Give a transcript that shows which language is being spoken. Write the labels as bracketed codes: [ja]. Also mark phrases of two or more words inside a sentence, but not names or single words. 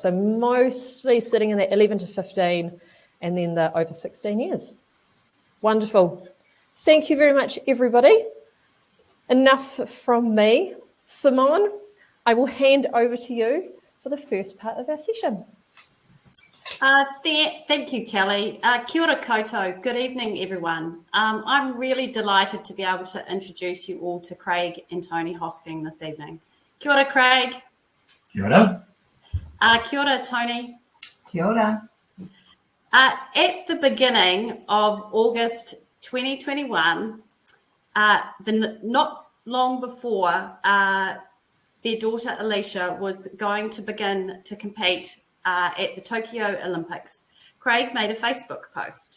[en] So mostly sitting in that 11 to 15 and then the over 16 years. Wonderful. Thank you very much, everybody. Enough from me. Simone, I will hand over to you for the first part of our session. Thank you, Kelly. [mi] Kia ora koutou. [en] Good evening, everyone. I'm really delighted to be able to introduce you all to Craig and Toni Hoskin this evening. [mi] Kia ora, Craig. Kia ora. Kia ora, Toni. Kia ora. [en] At the beginning of August 2021, not long before their daughter Alicia was going to begin to compete at the Tokyo Olympics, Craig made a Facebook post.